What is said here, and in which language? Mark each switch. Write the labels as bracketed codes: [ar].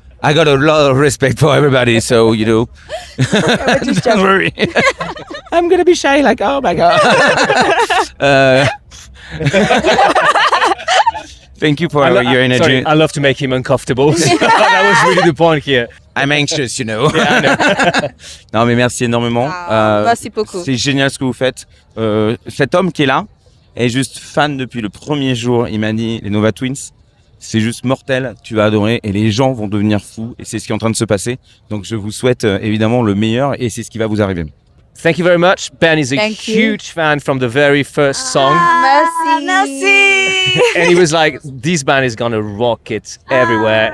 [en] I got a lot of respect for everybody, so don't worry. I'm gonna be shy, like, oh my god. Thank you for your energy. Sorry, I love to make him uncomfortable. That was really the point here. I'm anxious, Yeah, I know. [fr] Non, mais merci énormément. Merci beaucoup. C'est génial ce que vous faites. Cet homme qui est là est juste fan depuis le premier jour. Il m'a dit, les Nova Twins, c'est juste mortel, tu vas adorer et les gens vont devenir fous et c'est ce qui est en train de se passer. Donc je vous souhaite évidemment le meilleur et c'est ce qui va vous arriver. [en] Thank you very much. Ben is a Thank you. huge fan from the very first song. [fr] Merci. [en] And he was like, this band is gonna rock it everywhere.